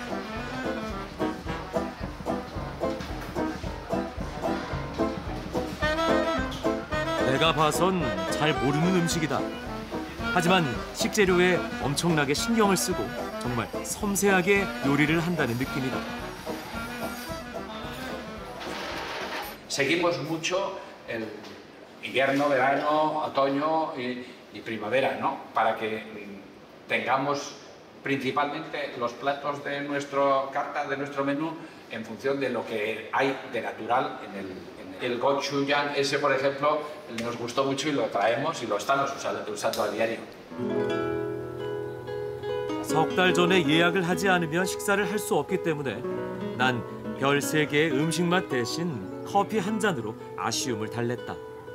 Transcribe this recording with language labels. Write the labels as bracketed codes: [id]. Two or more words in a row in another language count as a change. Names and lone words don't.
[ko] 내가 봐선 잘 모르는 음식이다. 하지만 식재료에 엄청나게 신경을 쓰고 정말 섬세하게 요리를 한다는 느낌이다. [es] Seguimos mucho el invierno, verano, otoño y primavera, ¿no? Para que tengamos principalmente los platos de nuestra carta, de nuestro menú, en función de lo que hay de natural en el gochujang. Ese, por ejemplo, nos gustó mucho y lo traemos y lo estamos usando a diario. [ko] 석 달 전에 예약을 하지 않으면 식사를 할 수 없기 때문에 난 별 3개의 음식 맛 대신 커피 한 잔으로 아쉬움을 달랬다.